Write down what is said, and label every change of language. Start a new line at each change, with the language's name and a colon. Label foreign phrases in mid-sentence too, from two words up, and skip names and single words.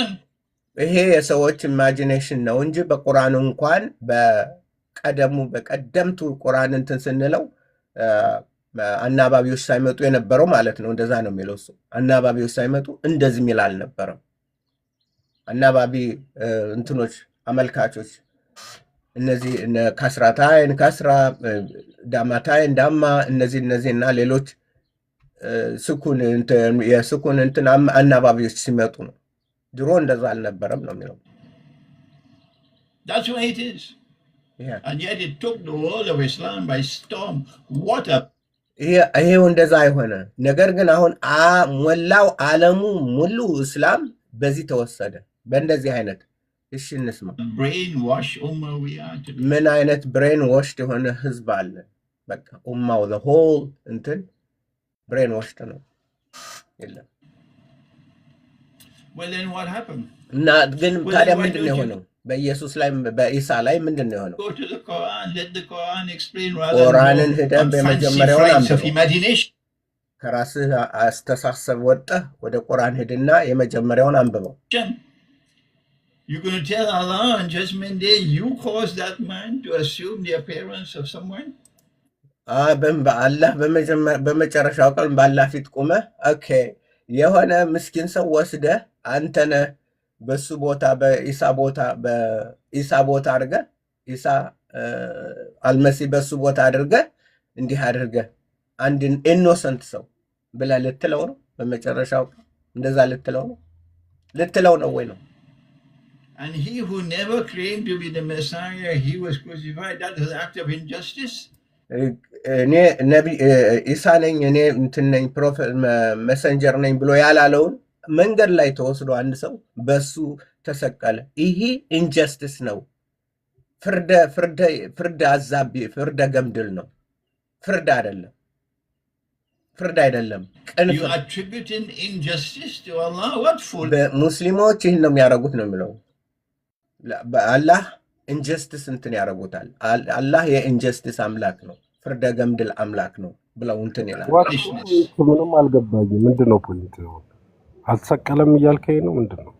Amharic: ይሄ የሰዎች ኢማጂኔሽን ነው እንጂ በቁርአኑ እንኳን በቀደምቱ ቁርአን እንትን ስንለው አናባቢዎች ሳይመጡ የነበረው ማለት ነው። እንደዛ ነው የሚለው እሱ። አናባቢዎች ሳይመጡ እንደዚህ የሚል አልነበረም። አናባቢ እንትኖች አመልካቾች እነዚህ
Arabic: كسرتين كسرة ضمتين ضمة
Amharic: እነዚህና ሌሎች የስኩን እንትን አናባቢዎች ሲመጡ ነው። ድሮ እንደዛ አልነበረም ነው የሚለው።
English: That's why it is. Yeah. And yet it took the world of Islam by storm. What a
Amharic: ይሄው እንደዛ አይሆነ። ነገር ግን አሁን ሞላው ዓለሙ ሙሉ እስላም በዚህ ተወሰደ በእንደዚህ አይነት። እሺ እንስማ።
English: brainwash ummah we are today.
Amharic: ምን አይነት
English: brain washed
Amharic: የሆነ ህዝብ አለ። በቃ ኡማው
English: the whole
Amharic: እንትን
English: brain washed
Amharic: ነው። የለም
English: Well, then what happened?
Amharic: እና ግን ታዲያ ምንድን ነው የሆነው? በኢየሱስ ላይ በኢሳ ላይ ምንድን ነው የሆነው?
English: Go to the Quran. Let the Quran explain rather
Amharic: ቁርአንን
English: than
Amharic: ሄደህ
English: on fancy
Amharic: በመጀመሪያውን
English: flights of
Amharic: አንብበው።
English: imagination.
Amharic: ከራስህ አስተሳሰብ ወጥተህ ወደ ቁርአን ሄድና የመጀመሪያውን አንብበው።
English: You're going to tell Allah on Judgment Day, you caused that man to assume the appearance of someone?
Amharic: አላህ በመጨረሻው ቀን በአላህ ፊት ቁመህ ኦኬ የሆነ ምስኪን ሰው ወስደህ አንተነ በሱ ቦታ በኢሳ ቦታ አድርገህ ኢሳ አልመሲ በሱ ቦታ አድርገህ እንዲህ አድርገህ አንድን ኢኖሰንት ሰው ብለህ ልትለው ነው? በመጨረሻው እንደዛ ልትለው ነው ወይ ነው?
English: And he who never claimed to be the Messiah, he was crucified. That is an act of injustice.
Amharic: እኔ ነቢ ኢሳ ነኝ እኔ እንትን ነኝ
English: prophet messenger
Amharic: ነኝ ብሎ ያላለውን መንገድ ላይ ተወስዶ አንድ ሰው በሱ ተሰቀለ። ይሄ ኢንጀስቲስ ነው። ፍርድ አዛቢ ፍርደ ገምድል ነው። ፍርድ አይደለም።
English: You attributing injustice to Allah? What fool?
Amharic: ሙስሊሞች ይህን ነው የሚያደርጉት ነው የሚለው። በአላህ ኢንጀስቲስ እንትን ያደርጉታል። አላህ የኢንጀስቲስ አምላክ ነው፣ ፍርደ ገምድል አምላክ ነው ብለው እንትን ይላል። ምንም አልገባኝም። ምንድን ነው ፖይንት? አልተሰቀለም እያልከኝ ነው? ምንድን ነው?